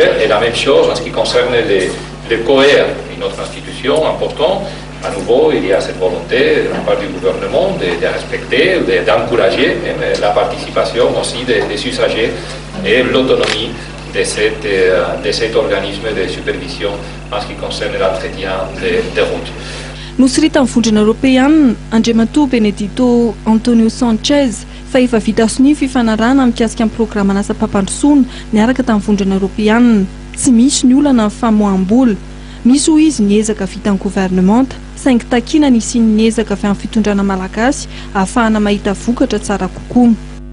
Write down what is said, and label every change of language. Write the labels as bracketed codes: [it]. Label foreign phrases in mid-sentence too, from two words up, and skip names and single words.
[fr] Et la même chose en ce qui concerne les COER, une autre institution importante. À nouveau, il y a cette volonté de la part du gouvernement de respecter, d'encourager la participation aussi des usagers et l'autonomie de cet organisme de supervision en ce qui concerne l'entretien des routes. [mg] Nosy tamin'ny vondrona Européana Andriamatoa Benedito Antonio Sanchez fa efa vita sonia fifanarahana mikasika amin'ny programana asa mpampandrosoana niaraka tamin'ny vondrona Européana. Tsy misy ny olana amin'ny famoaham-bola. Misy hoy izy niezaka vitan'ny gouvernemanta saingy takiana ny siny niezaka avy amin'ny fitondrana malagasy ahafahana mahita vokatra tsara kokoa.